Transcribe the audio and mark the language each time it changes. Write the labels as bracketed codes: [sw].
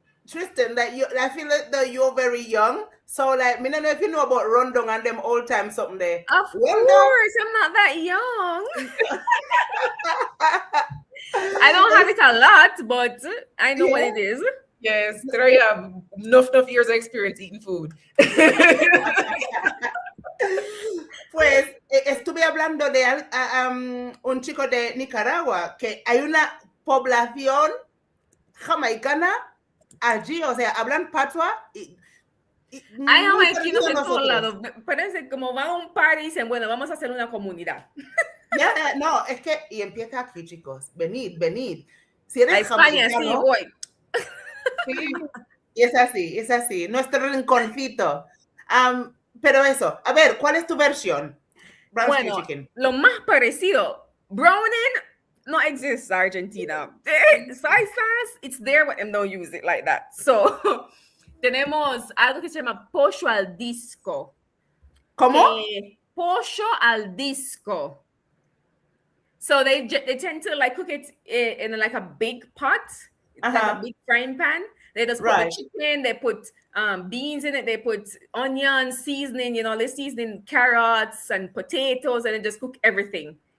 [en] Tristan, I feel like you're very young, So like, I don't know if you know about rundown and them old time something there. Of course, I'm not that young. I don't have it a lot, but I know what it is. Yes, there you have enough years of experience eating food. [es] Pues estuve hablando de un chico de Nicaragua que hay una población jamaicana allí, o sea, hablan patois. Hay jamaiquinos en todos lados. Parece como van a un party y dicen, bueno, vamos a hacer una comunidad. Ya, no, es que, y empieza aquí, chicos. Venid. Si eres a España, sí, voy. Sí, y es así. Nuestro rinconcito. Pero eso, a ver, ¿cuál es tu versión? [en] Brown [es] Bueno, [en] chicken. [es] Lo más parecido, [en] browning no exists in Argentina. Soy sauce, it's there, but them don't use it like that. [es] So, tenemos algo que se llama pollo al disco. ¿Cómo? Pollo al disco. [en] So they tend to like cook it in like a big pot, like a big frying pan. They just put the chicken, they put beans in it, they put onions, seasoning, they seasoning carrots and potatoes, and they just cook everything.